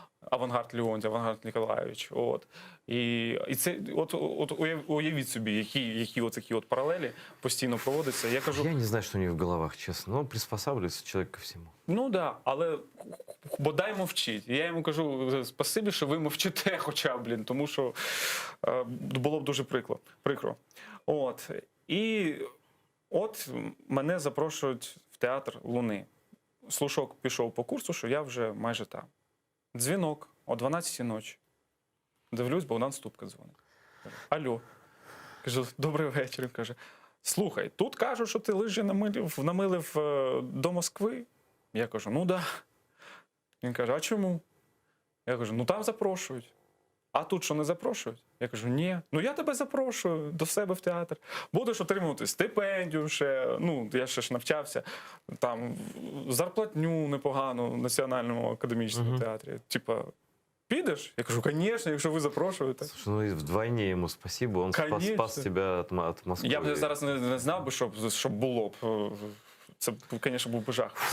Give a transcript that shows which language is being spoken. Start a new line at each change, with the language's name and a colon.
Ukrainian: Авангард Леонтій, Авангард Ніколаєвич. От. І це, уявіть собі, які такі паралелі постійно проводяться. Я кажу,
Russian: Я не знаю, что у них в головах, честно. Но приспосабливается человек ко всему.
Ukrainian: ну да, але бодай мовчіть. Я йому кажу, спасибі, що ви мовчите хоча б, тому що було б дуже прикро. От. І от мене запрошують в театр Луни. Слушок пішов по курсу, що я вже майже там. Дзвінок о 12-й ночі. Дивлюсь, Богдан Ступка дзвонить. Кажу, алло. Кажу, добрий вечір. Він каже, слухай, тут кажуть, що ти лижі намилив до Москви. Я кажу, ну да. Він каже, а чому? Я кажу, ну там запрошують. А тут що, не запрошують? Я кажу, ні. Ну я тебе запрошую до себе в театр. Будеш отримувати стипендію ще, ну я ще ж навчався, там зарплатню непогану в Національному академічному театрі. Типа, підеш? Я кажу, звісно, якщо ви запрошуєте.
Russian: Слушай, ну и вдвойне ему спасибо, он спас тебя от Москвы.
Ukrainian: Я б зараз не знав би, щоб було б. Це, звісно, був би жах.